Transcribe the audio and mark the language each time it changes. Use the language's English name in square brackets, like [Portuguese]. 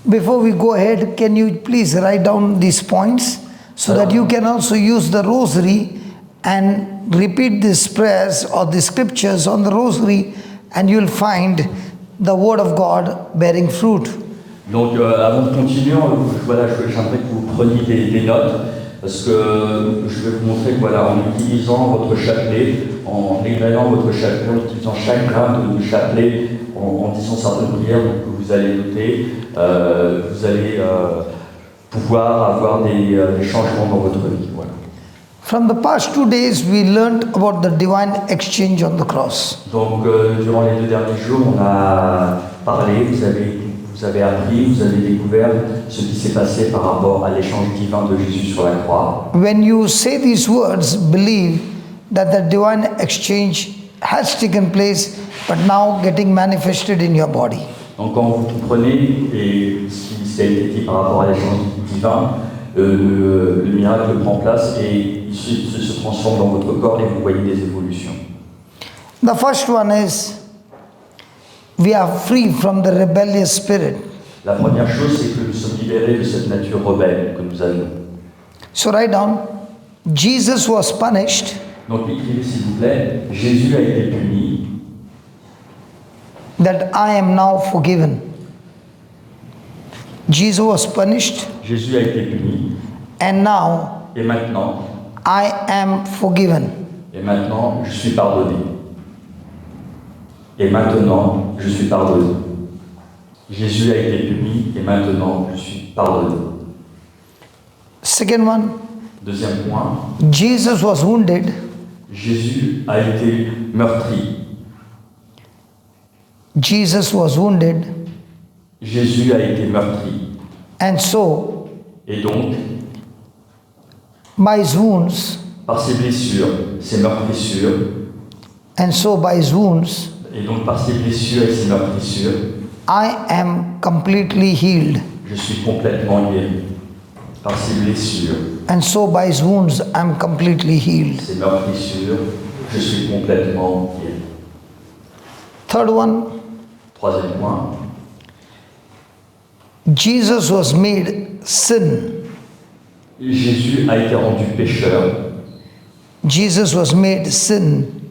[English] before we go ahead, can you please write down these points so that you can also use the rosary and repeat these prayers or the scriptures on the rosary, and you'll find the word of God bearing fruit. [French] Donc avant de continuer, j'aimerais que vous preniez des notes, parce que je vais vous montrer que en utilisant votre chapelet, en égrenant votre chapelet, en utilisant chaque gramme de chapelet, en disant certaines prières que vous allez noter, vous allez pouvoir avoir des changements dans votre vie. Voilà. [English] From the past 2 days, we learned about the divine exchange on the cross. [French] Donc durant les 2 derniers jours, on a parlé, vous avez appris, vous avez découvert ce qui s'est passé par rapport à l'échange divin de Jésus sur la croix. [English] When you say these words, believe that the divine exchange has taken place, but now getting manifested in your body. [French] Donc quand vous comprenez et ce qui a été dit par rapport à l'échange divin, le miracle prend place et il se transforme dans votre corps et vous voyez des évolutions. [English] The first one is, we are free from the rebellious spirit. [French] La première chose, c'est que nous sommes libérés de cette nature rebelle que nous avions. [English] So write down, Jesus was punished. [French] Donc écrivez s'il vous plaît, Jésus a été puni. [English] That I am now forgiven. Jesus was punished. [French] Jésus a été puni. [English] And now [French] Et maintenant, [English] I am forgiven. [French] Et maintenant, je suis pardonné. Et maintenant, je suis pardonné. Jésus a été puni et maintenant, je suis pardonné. [English] Second one. [French] Deuxième point. [English] Jesus was wounded. [French] Jésus a été meurtri. [English] Jesus was wounded. [French] Jésus a été meurtri. [English] And so, [French] Et donc, [English] by his wounds, [French] par ses blessures, ses meurtrissures, [English] and so by his wounds, [French] et donc par ses blessures et ses meurtrissures, [English] I am completely healed. [French] je suis complètement guéri. Par ses blessures, [English] And so by his wounds, I am completely healed. [French] ses meurtrissures, je suis complètement guéri. [English] Third one, [French] Troisième point. [English] Jesus was made sin. [French] Jésus a été rendu pécheur. [English] Jesus was made sin